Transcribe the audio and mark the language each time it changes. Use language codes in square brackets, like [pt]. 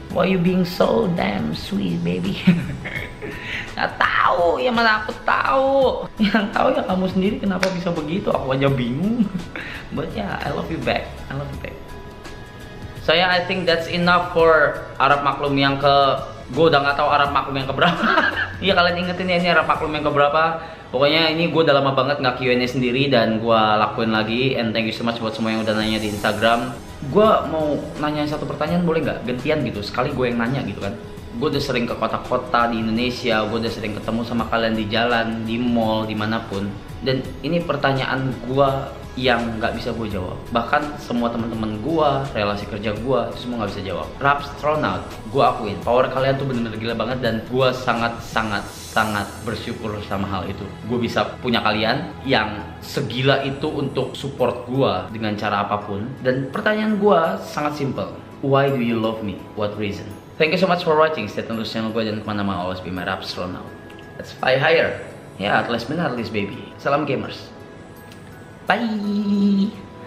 [en] Why you being so damn sweet, baby? [id] Nggak tahu, ya mana aku tahu. Yang tahu ya kamu sendiri kenapa bisa begitu. Aku aja bingung. [en] But yeah, I love you back. I love you back. [id] Saya [en] I think that's enough for [id] Arab Maklum yang ke... Gue udah nggak tahu Arab Maklum yang keberapa. Iya, kalian ingetin ya ini Arab Maklum yang keberapa. Pokoknya ini gue udah lama banget nggak Q&A sendiri dan gue lakuin lagi. [en] And thank you so much [id] buat semua yang udah nanya di Instagram. Gue mau nanya satu pertanyaan, boleh nggak? Gantian gitu, sekali gue yang nanya gitu kan. Gue udah sering ke kota-kota di Indonesia, gue udah sering ketemu sama kalian di jalan, di mall, dimanapun. Dan ini pertanyaan gue yang nggak bisa gue jawab. Bahkan semua teman-teman gue, relasi kerja gue, itu semua nggak bisa jawab. Rapstronaut, gue akuin, power kalian tuh bener-bener gila banget dan gue sangat sangat bersyukur sama hal itu. Gue bisa punya kalian yang segila itu untuk support gue dengan cara apapun. Dan pertanyaan gue sangat simple. [en] Why do you love me? What reason? Thank you so much for watching. Stay tune [id] terus channel gue. Jangan kemana-mana. [en] Always be my rap now. Let's fly higher. Ya, at least baby. Salam gamers. Bye.